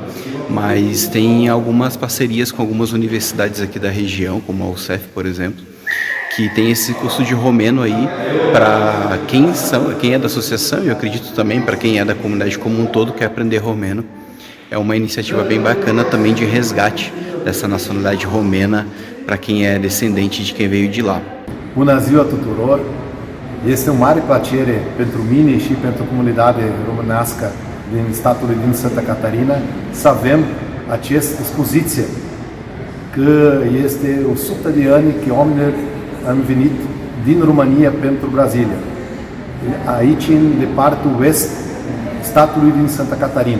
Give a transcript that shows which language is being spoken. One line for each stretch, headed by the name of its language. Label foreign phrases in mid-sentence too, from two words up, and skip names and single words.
Portuguese: Mas tem algumas parcerias com algumas universidades aqui da região, como a UCEF, por exemplo, que tem esse curso de romeno aí para quem é da associação, e eu acredito também para quem é da comunidade como um todo, quer aprender romeno. É uma iniciativa bem bacana também de resgate dessa nacionalidade romena para quem é descendente de quem veio de lá.
Romanian: Bună ziua tuturor! Este un mare plăcere pentru mine și pentru comunitatea românească din statul din Santa Catarina să avem această expoziție, că este 100 de ani că oamenii au venit din România pentru Brazilia, aici de partea west statului din Santa Catarina.